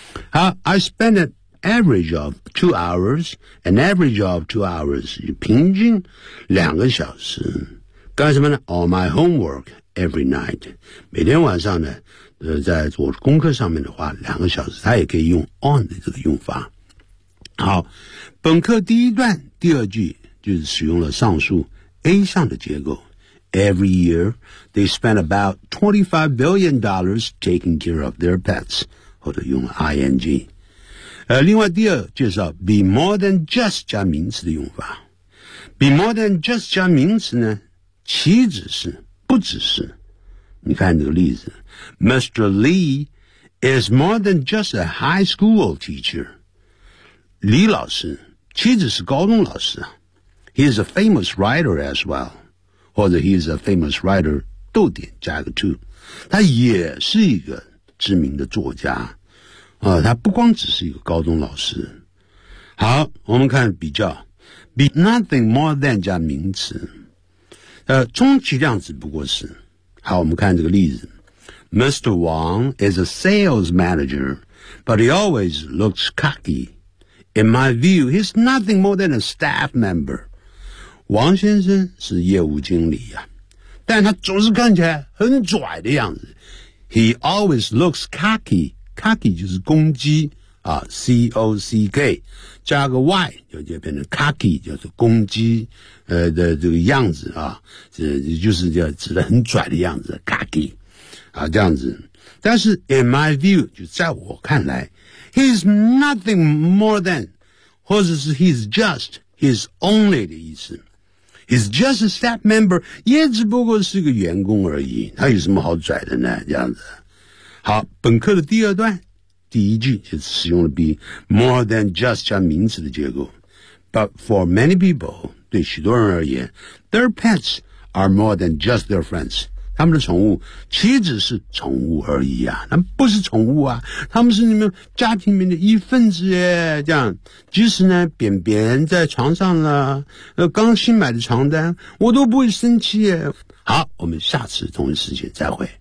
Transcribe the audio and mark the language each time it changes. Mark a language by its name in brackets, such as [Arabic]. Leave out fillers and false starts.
[English] 好， I spend an average of 2 hours， an average of 2 hours， [Chinese] 平均两个小时干什么呢？ [English] All my homework every night， [Chinese] 每天晚上呢在做功课上面的话，两个小时他也可以用 on 的这个用法。好，本课第一段第二句就是使用了上述 A 项的结构。 [English] Every year, they spend about $25 billion taking care of their pets, [Chinese] 或者用 [English] ing。 [Chinese] 另外第二介绍 [English] be more than just [Chinese] 加名词的用法。 [English] be more than just [Chinese] 加名词呢，岂止是，不只是。你看这个例子 ,Mr. [English] Lee is more than just a high school teacher. [Chinese] 李老师岂止是高中老师。 [English] He is a famous writer as well. [Chinese] 或者 [English] he is a famous writer, [Chinese] 逗点加个 [English] to。 [Chinese] 他也是一个知名的作家。他不光只是一个高中老师。好，我们看比较。 [English] be nothing more than [Chinese] 加名词。充其量只不过是。好，我们看这个例子。Mr. [English] Wang is a sales manager, but he always looks cocky. In my view, he's nothing more than a staff member. [Chinese] 王先生是业务经理啊，但他总是看起来很拽的样子。 [English] He always looks cocky. [Chinese] Cocky 就是公鸡啊 ,C-O-C-K, 加个 Y, 就变成 cocky, 就是公鸡的这个样子啊，就是叫指的很拽的样子 ,cocky, 啊这样子。 [English] 但是 in my view, [Chinese] 就在我看来 [English] ,he's nothing more than, [Chinese] 或者是 [English] he's just, he's only 的意思。 he's just a staff member, [Chinese] 也只不过是个员工而已，他有什么好拽的呢，这样子。好，本课的第二段第一句就是使用了 [English] be more than just [Chinese] 加名词的结构。 [English] But for many people, [Chinese] 对许多人而言 [English] their pets are more than just their friends. [Chinese] 他们的宠物岂止是宠物而已啊，他们不是宠物啊，他们是你们家庭里面的一份子耶，这样。即使呢扁扁在床上了刚新买的床单我都不会生气耶。好，我们下次同一时间再会。